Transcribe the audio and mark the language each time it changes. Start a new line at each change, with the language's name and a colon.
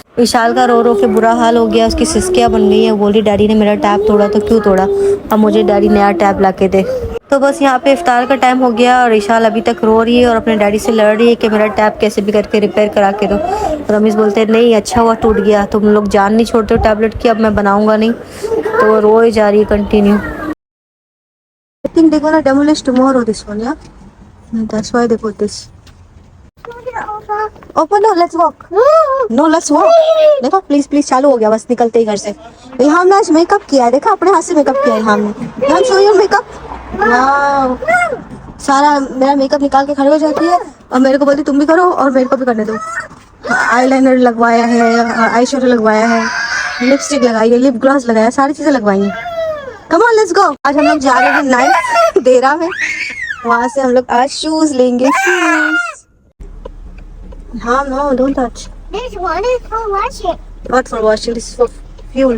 Hindi: विशाल का रो रो के बुरा हाल हो गया, उसकी सिसकियाँ बन गई है। बोल रही डैडी ने मेरा टैब तोड़ा, तो क्यों तोड़ा, अब मुझे डैडी नया टैब ला के दे। तो बस यहाँ पे इफ्तार का टाइम हो गया, और इशाल अभी तक रो रही है और अपने डैडी से लड़ रही है कि मेरा टैब कैसे भी करके रिपेयर करा के दो। रमीज़ बोलते हैं नहीं, अच्छा हुआ टूट गया, तुम लोग जान नहीं छोड़ते हो टैबलेट की, अब मैं बनाऊंगा नहीं। तो वो रो ही जा रही है continue.
English: I think they're gonna demolish tomorrow this one, yeah? That's why they put this. Open, no, let's walk. No, let's walk.
Hindi: देखो प्लीज प्लीज, चालू हो गया बस निकलते ही घर से। इल्हाम ने आज मेकअप किया है, देखा अपने हाथ से मेकअप किया है इल्हाम ने। इल्हाम
English: Show your makeup.
Hindi: वाओ, सारा मेरा मेकअप निकाल के खड़े हो जाती है, और मेरे को बोलती तुम भी करो और मेरे को भी करने दो। आईलाइनर लगवाया है, आई शेडो लगवाया है, लिपस्टिक लगाई है, लिप ग्लॉस लगाया, सारी चीजें लगवाई हैं।
English: Come on let's go.
Hindi: आज हम लोग जा रहे हैं नाइट डेरा में, वहाँ से हम लोग आज शूज लेंगे।
English: हाँ, no, don't touch. This one is for washing. Not for washing, this is for fuel.